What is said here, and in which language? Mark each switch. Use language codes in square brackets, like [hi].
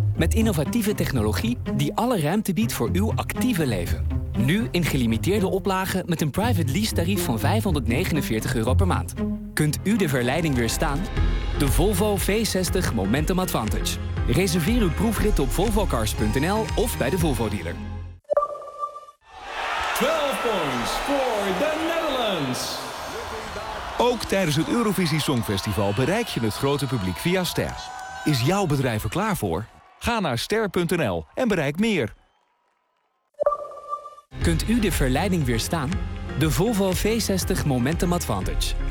[nl] Met innovatieve technologie die alle ruimte biedt voor uw actieve leven. Nu in gelimiteerde oplagen met een private lease tarief van €549 per maand. Kunt u de verleiding weerstaan? De Volvo V60 Momentum Advantage. Reserveer uw proefrit op volvocars.nl of bij de Volvo dealer. [en] 12 points for the Netherlands. [nl] Ook tijdens het Eurovisie Songfestival bereik je het grote publiek via Ster. Is jouw bedrijf er klaar voor? Ga naar ster.nl en bereik meer. Kunt u de verleiding weerstaan? De Volvo V60 Momentum Advantage.